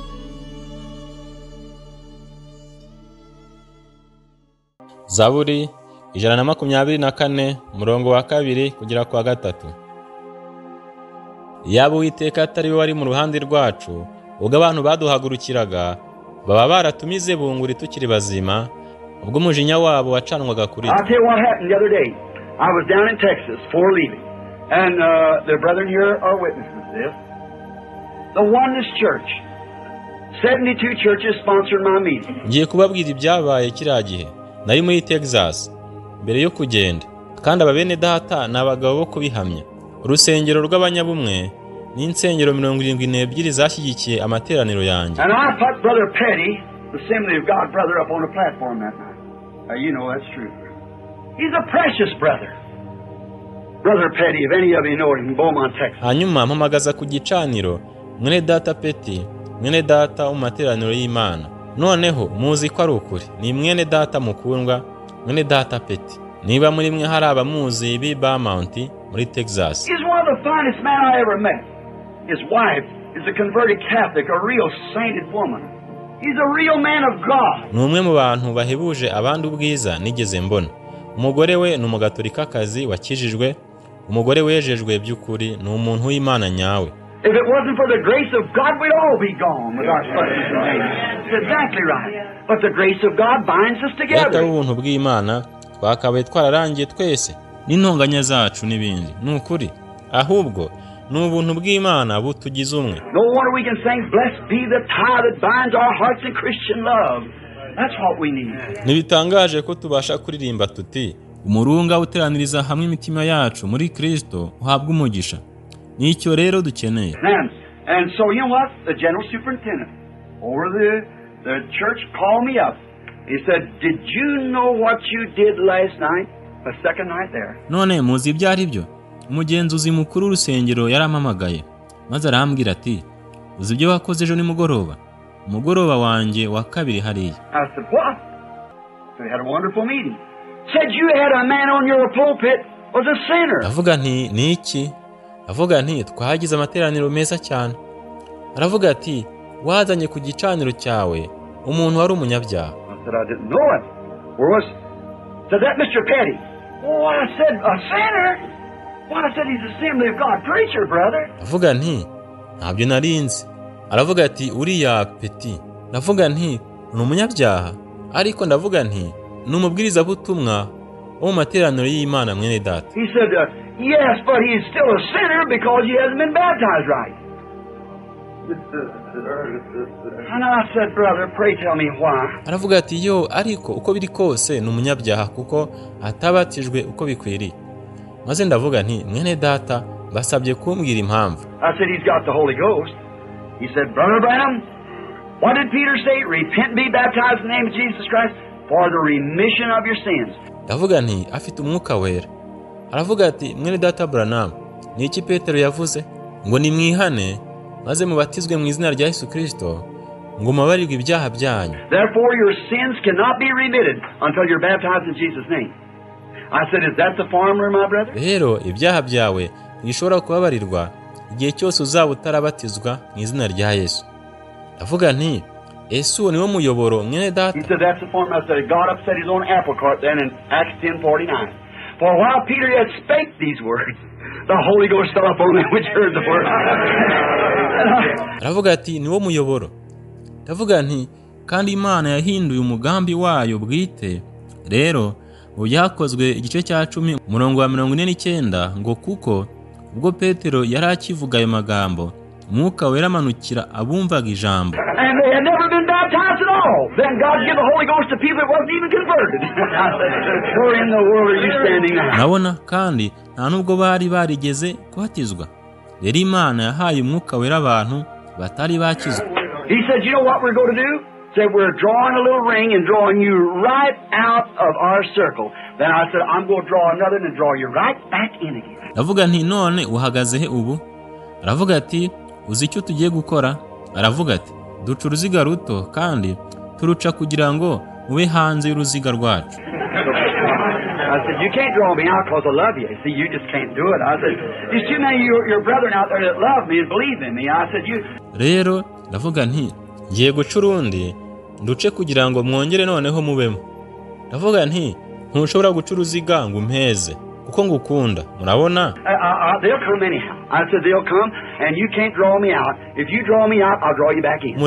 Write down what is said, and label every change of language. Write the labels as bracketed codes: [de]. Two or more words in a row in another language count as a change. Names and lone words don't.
[rw] Zaburi 124 murongo wa 2 kugera kwa 3. Yaba Uwiteka atari we wari mu ruhande rwacu, ubwo abantu baduhagurukiraga baba baratumize bunguri tukiri bazima, ubwo umujinya wabo wacanwaga kuri twe. [en] I'll tell you what happened the other day. I was down in Texas before leaving, and the brethren here are witnesses to this. The Oneness Church, 72 churches sponsored my meeting. [rw] Ngiye kubabwira ibyabaye kiriya gihe. Nari muri Texas mbere yo kugenda, kandi ababene data n'abagabo bo kubihamya. Urusengero rw'abanyabumwe n'insengero 72 zashyigikiye amateraniro yanjye. [en] And I put Brother Petty, the Assembly of God brother, up on the platform that night. You know that's true. He's a precious brother. Brother Petty, if any of you know him, in Beaumont, Texas. [rw] Hanyuma mpamagaza ku gicaniro mwene data Petty, mwene data mu materaniro y'Imana. Noneho muzi ko ari ukuri, ni mwene data mukundwa, mwene data Petty. Niba muri mwe hari abamuzi bi Beaumont muri Texas. [en] He's one of the finest men I ever met. His wife is a converted Catholic, a real sainted woman. He's a real man of God. [rw] Numwe mu bantu bahebuje abandi ubwiza nigeze mbona. Umugore we ni umugatorikakazi wakijijwe, umugore wejejwe by'ukuri, ni umuntu w'Imana nyawe. [en] If it wasn't for the grace of God, we'd all be gone with our functions and names. That's exactly right. But the grace of God binds us together. [rw] Leta ubuntu bw'Imana twakabaye twararangiye twese n'intonganya zacu n'ibindi. Ni ukuri. Ahubwo ni ubuntu bw'Imana butugize umwe. [en] No wonder we can sing, blessed be the tie that binds our hearts in Christian love. That's what we need. [rw] Nibitangaje ko tubasha kuririmba tuti, umurunga uteraniriza hamwe imitima yacu muri Kristo uhabwa umugisha. Nicyo rero dukeneye. [en] And so you know what? The general superintendent over the church called me up. He said, "Did you know what you did last night? The second night there." [rw] None muzi ibyari byo? Umugenzuzi mukuru w'urusengero yarampamagaye, maze arambwira ati, uzi ibyo wakoze ejo nimugoroba? Umugoroba wanjye wa kabiri hariya. [en] I said, "What?" So we had a wonderful meeting. Said you had a man on your pulpit was a sinner. [rw] Avuga nti ni iki? Avuga nti twagize amateraniro meza cyane. Aravuga ati wazanye ku gicaniro cyawe umuntu wari umunyabyaha. [en] I said I didn't know it. Where was? Said that Mr. Petty. Oh, I said a sinner. Well, I said he's the Assembly of God preacher, brother. [rw] Avuga nti ntabyo narinzi. Aravuga ati uriya Petty. Ndavuga nti ni umunyabyaha, ariko ndavuga nti ni umubwiriza butumwa wo mu materaniro y'Imana mwene data. [en] He said, yes, but he's still a sinner because he hasn't been baptized right. And I said, brother, pray tell me why. [rw] Aravuga ati yo, ariko uko biri kose ni umunyabyaha kuko atabatijwe uko bikwiriye. Maze ndavuga nti mwene data basabye kumbwira impamvu. [en] I said he's got the Holy Ghost. He said, Brother Branham, what did Peter say? Repent and be baptized in the name of Jesus Christ for the remission of your sins. [rw] Ndavuga nti afite umwuka wera. Aravuga ati mwene data Branham, ni iki Petero yavuze? Ngo ni mwihane maze mubatizwe mu izina rya Yesu Kristo ngo mubabarirwe ibyaha byanyu. [en] Therefore your sins cannot be remitted until you're baptized in Jesus name. I said, is that the formula, my brother? [rw] Rero ibyaha byawe ntishobora kubabarirwa igihe cyose uzaba utarabatizwa mu izina rya Yesu. Ndavuga nti Yesu niwo muyoboro mwene data. [en] He said that's the formula. I said God upset his own apple cart then in Acts 10:49. For while Peter yet spake these words, the Holy Ghost fell upon them which heard the word. [rw] Aravuga ati niwo muyoboro. Ndavuga nti kandi Imana yahinduye umugambi wayo bwite. Rero ubyakozwe igice cya 10 murongo wa 49 ngo kuko ubwo Petero yari akivuga ayo magambo, Mwuka wera manukira abumvaga ijambo. [en] And they had never been baptized at all. Then God gave the Holy Ghost to people that wasn't even converted. Where in the world are you standing now? [rw] Nabona kandi nta nubwo bari barigeze kubatizwa. Rero Imana yahaye umwuka wera abantu batari bakizwa. [en] He said, you know what we're going to do? said, we're drawing a little ring and drawing you right out of our circle. Then I said, I'm going to draw another and draw you right back in again. [rw] Ndavuga nti none uhagaze he ubu? Aravuga ati uzi icyo tugiye gukora? Aravuga ati duca uruziga ruto kandi turuca kugira ngo ube hanze y'uruziga rwacu. [en] I said, you can't draw me out because I love you. See, you just can't do it. I said, there's too many of your brethren out there that love me and believe in me. I said, you... [rw] Rero ndavuga nti ngiye guca urundi nduce kugira ngo mwongere noneho mubemo. Ndavuga nti ntushobora guca uruziga ngo umpeze kuko ngukunda. Murabona? [en] They'll come anyhow. I said, they'll come and you can't draw me out. If you draw me out, I'll draw you back in.